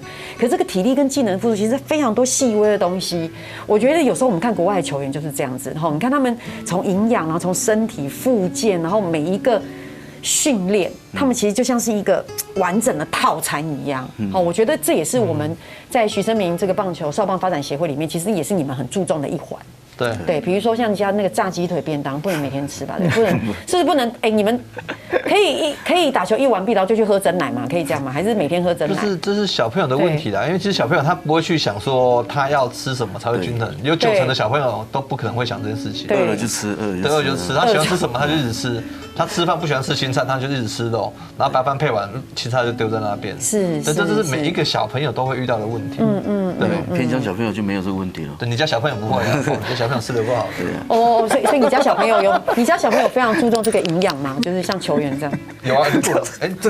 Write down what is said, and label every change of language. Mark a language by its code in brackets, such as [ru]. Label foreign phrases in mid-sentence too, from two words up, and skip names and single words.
[zh] 可是這個體力跟技能的付出，其實非常多細微的東西。我覺得有時候我們看國外的球員就是這樣子，你看他們從營養，然後從身體復健，然後每一個訓練，他們其實就像是一個完整的套餐一樣。我覺得這也是我們在徐生明這個棒球少棒發展協會裡面，其實也是你們很注重的一環。對，比如說像家那個炸雞腿便當，不能每天吃吧？對，不能，是不是不能？你們可以打球一完畢，然後就去喝珍奶嗎？可以這樣嗎？還是每天喝珍奶？這是小朋友的問題啦，因為其實小朋友他不會去想說他要吃什麼才會均衡，有90%的小朋友都不可能會想這件事情。餓了就吃，餓了就吃，他喜歡吃什麼他就一直吃，他吃飯不喜歡吃青菜，他就一直吃肉，然後白飯配完，青菜就丟在那邊。是，這是每一個小朋友都會遇到的問題。對，偏鄉小朋友就沒有這個問題了。對，你家小朋友不會啊，你家小朋友吃得不好。哦，所以你家小朋友你家小朋友非常注重這個營養嗎？就是像球員這樣。有啊，這